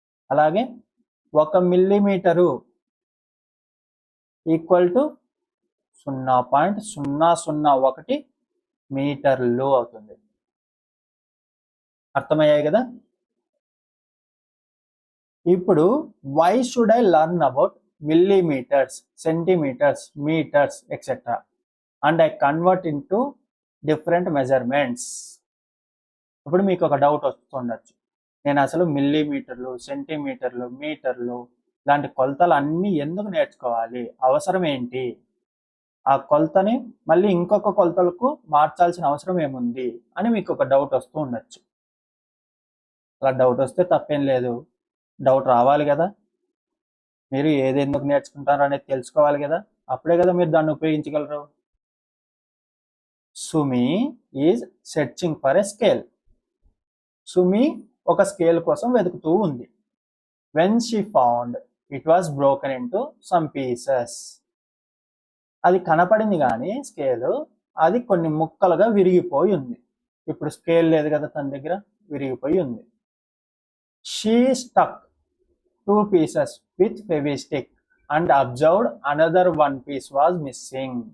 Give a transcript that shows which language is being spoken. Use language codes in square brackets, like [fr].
[te] అలాగే 1 millimetre equal to 0.001 మీటర్లు అవుతుంది. అర్థమయ్యాయి కదా. [en] ఇప్పుడు why should I learn about millimeters, centimeters, meters, etc. and I convert into different measurements. [te] ఇప్పుడు మీకు ఒక డౌట్ వస్తుండొచ్చు, నేను అసలు మిల్లీమీటర్లు, సెంటీమీటర్లు, మీటర్లు లాంటి కొలతలు అన్నీ ఎందుకు నేర్చుకోవాలి, అవసరం ఏంటి, ఆ కొలతని మళ్ళీ ఇంకొక కొలతలకు మార్చాల్సిన అవసరం ఏముంది అని మీకు ఒక డౌట్ వస్తూ ఉండొచ్చు. అలా డౌట్ వస్తే తప్పేం లేదు, డౌట్ రావాలి కదా. మీరు ఏది ఎందుకు నేర్చుకుంటారో అనేది తెలుసుకోవాలి కదా, అప్పుడే కదా మీరు దాన్ని ఉపయోగించగలరు. [en] Sumi is searching for a scale. [te] సుమి ఒక స్కేల్ కోసం వెతుకుతూ ఉంది. [en] When she found it was broken into some pieces. [te] అది కనపడింది కానీ స్కేలు, అది కొన్ని ముక్కలుగా విరిగిపోయి ఉంది. ఇప్పుడు స్కేల్ లేదు కదా తన దగ్గర, విరిగిపోయి ఉంది. [en] She stuck 2 pieces with fevistick and observed another 1 piece was missing.